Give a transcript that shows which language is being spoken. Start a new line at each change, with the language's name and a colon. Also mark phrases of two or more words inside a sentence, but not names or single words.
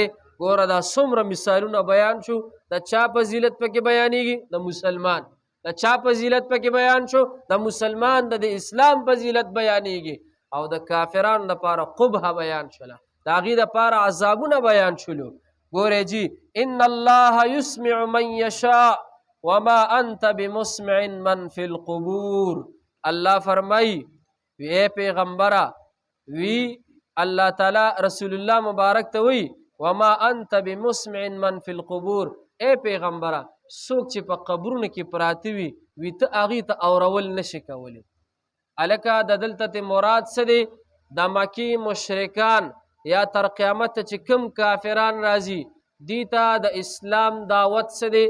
Pashto: ګوره دا څومره مثالونه بیان شو. د چا فضیلت پکې بیانېږي؟ د مسلمان. د چا فضیلت پکې بیان شو؟ د مسلمان. د اسلام فضیلت بیانېږي. او د کافرانو دپاره قبح بیان شوله، د هغې دپاره عذابونه بیان شولو. ګورئ جي
Arabic: ان الله یسمع من یشاء وما انت بمسمع من فی القبور.
Pashto: الله فرمایي وی پیغمبره، وی الله تعالی رسول الله مبارک ته وی
Arabic: وما انت بمسمع من فی القبور،
Pashto: اے پیغمبره څوک چې په قبرونو کې پراته وي وی ته هغې ته اورول نشي کولی. هلکه د دلته مراد څه دی؟ د مکې مشرکان یا تر قیامته چې کوم کافران راځي دې ته د اسلام دعوت څه دی؟